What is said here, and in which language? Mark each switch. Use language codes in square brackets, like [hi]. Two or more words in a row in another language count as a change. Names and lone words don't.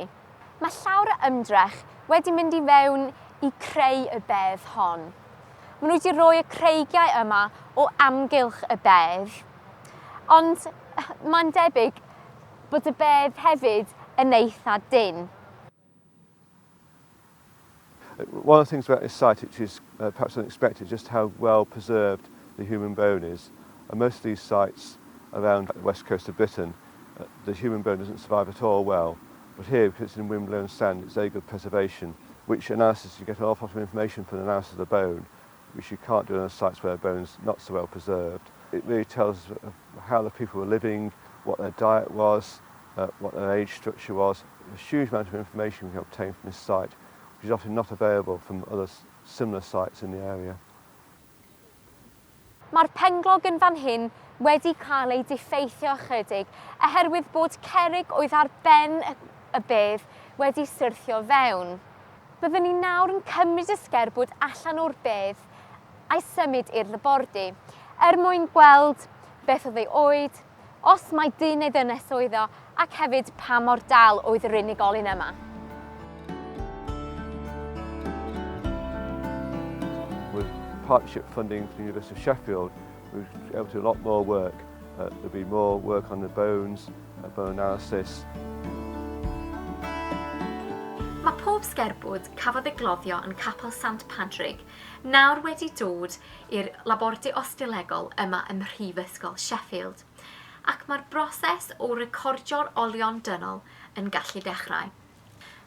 [cy] Mae llawer o ymdrech wedi mynd i fewn i creu y bedd hon. Maen nhw wedi rhoi y creigiau yma o amgylch y bedd, ond mae'n debyg bod y bedd hefyd yn eitha dyn. [en] One of the things about this site which is perhaps unexpected is just how well preserved the human bone is. And most of these sites around the west coast of Britain, the human bone doesn't survive at all well. But here, because it's in wind-blown sand, it's very good preservation, which analysis, you get an awful lot of information from the analysis of the bone, which you can't do on other sites where the bone's not so well preserved. It really tells us how the people were living, what their diet was, what their age structure was. A huge amount of information we can obtain from this site, which is often not available from other similar sites in the area. [cy] Mae'r penglog yn fan hyn wedi cael ei diffeithio ychydig oherwydd bod cerrig oedd ar ben y bedd wedi syrthio fewn. Byddwn ni nawr yn cymryd ysgerbwd allan o'r bedd a'i symud i'r labordy, mwyn gweld beth oedd ei oed, os mae dyn neu ddynes oedd o, ac hefyd pa mor dal oedd yr unigolyn yma. [en] With partnership funding for the University of Sheffield, we were able to do a lot more work. There'll be more work on the bones, bone analysis. [cy] Mae pob sgerbwd cafodd ei gloddio yn Capel Sant Padrig nawr wedi dod i'r labordy ostilegol yma ym Mhrifysgol Sheffield, ac mae'r broses o recordio'r olion dynol yn gallu dechrau.